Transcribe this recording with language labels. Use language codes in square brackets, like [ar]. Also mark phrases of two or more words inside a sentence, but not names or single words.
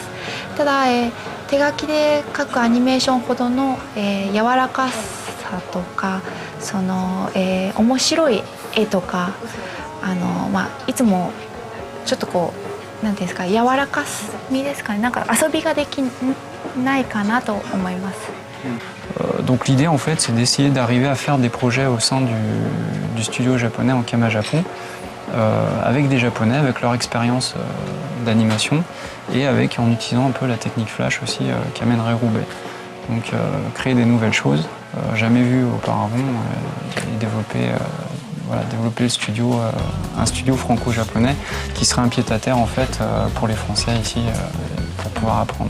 [ja] ただ、手書きで描くアニメーションほどの、柔らかさとか面白い絵とかいつもちょっとこうなんていうんですか柔らかみですかねなんか遊びができないかなと思います。 [fr] Donc l'idée en fait c'est d'essayer d'arriver à faire des projets au sein du studio japonais Ankama Japon avec des Japonais, avec leur expérience d'animation et en utilisant un peu la technique Flash aussi qu'amènerait Roubaix. Donc créer des nouvelles choses, jamais vues auparavant, et développer le studio, un studio franco-japonais qui serait un pied-à-terre en fait pour les Français ici pour pouvoir apprendre.